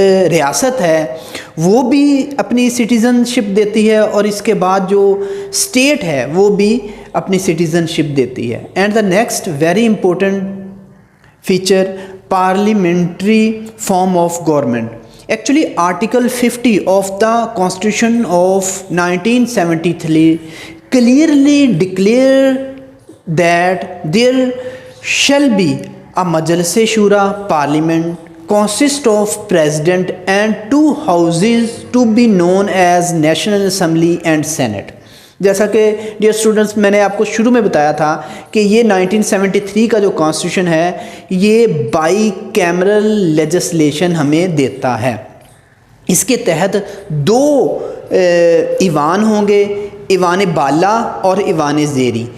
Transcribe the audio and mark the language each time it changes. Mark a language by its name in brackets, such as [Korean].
[Urdu] ریاست ہے وہ بھی اپنی سٹیزنشپ دیتی ہے اور اس کے بعد جو اسٹیٹ ہے وہ بھی اپنی سٹیزنشپ دیتی ہے۔ [English] And the next very important feature, parliamentary form of government. Actually, Article 50 of the Constitution of 1973 clearly declared that there shall be a Majlis-e Shura, Parliament, consist of president and two houses to be known as National Assembly and Senate. [Urdu] جیسا کہ dear students میں نے آپ کو شروع میں بتایا تھا کہ یہ 1973 کا جو کانسٹیٹیوشن ہے یہ بائی کیمرل لیجسلیشن ہمیں دیتا ہے. اس کے تحت دو ایوان ہوں گے، ایوان بالا اور ایوان زیری.